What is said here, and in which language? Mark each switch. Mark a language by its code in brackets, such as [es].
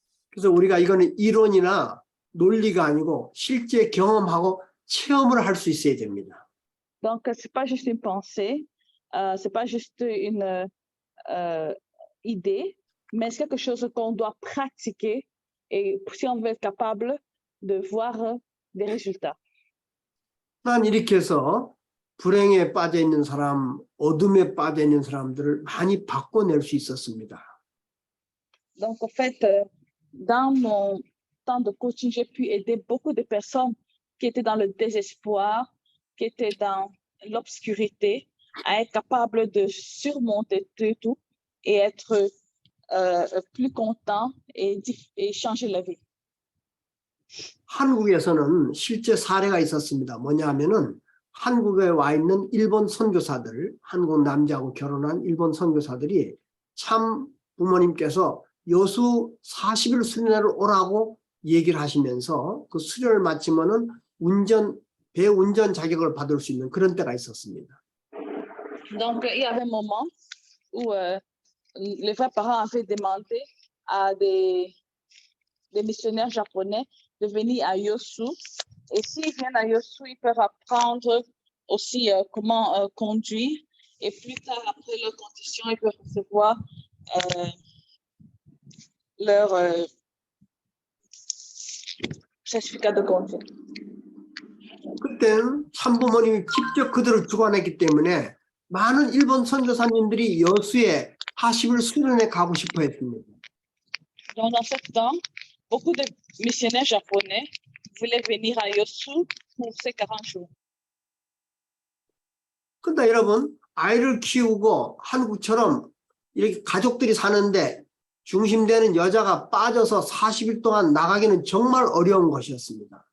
[ko] 그래서 우리가 이거는 이론이나 논리가 아니고 실제 경험하고 체험을 할 수 있어야 됩니다. [fr] Donc, c'est pas juste une pensée, c'est pas juste une idée, mais c'est quelque chose qu'on doit pratiquer et si on veut être capable de voir des résultats. [ko] 난 이렇게 해서 불행에 빠져 있는 사람, 어둠에 빠져 있는 사람들을 많이 바꿔낼 수 있었습니다. [fr] Donc, en fait, dans mon temps de coaching, j'ai pu aider beaucoup de personnes qui étaient dans le désespoir, qui étaient dans l'obscurité, à être capables de surmonter tout et être plus contents et changer la vie. [ko] 한국에서는 실제 사례가 있었습니다. 뭐냐 하면은 한국에 와 있는 일본 선교사들, 한국 남자하고 결혼한 일본 선교사들이 참 부모님께서 여수 40일 수련회를 오라고 얘기를 하시면서 그 수련을 마치면은 배 운전 자격을 받을 수 있는 그런 때가 있었습니다. [fr] Donc, il y avait un moment où les vrais parents avaient demandé à des missionnaires japonais de venir à Yosu. Et s'ils viennent à Yosu, ils peuvent apprendre aussi comment conduire. Et plus tard, après leur condition, ils peuvent recevoir leur certificat de conduire. [ko] 그때는 참부모님이 직접 그들을 주관했기 때문에 많은 일본 선교사님들이 여수에 40일 수련회 가고 싶어 했습니다. [fr] Donc, dans ce temps, beaucoup de missionnaires japonais voulaient venir à Yosu pour ces 40 jours. [ko] 근데 여러분, 아이를 키우고 한국처럼 이렇게 가족들이 사는데 중심되는 여자가 빠져서 40일 동안 나가기는 정말 어려운 것이었습니다.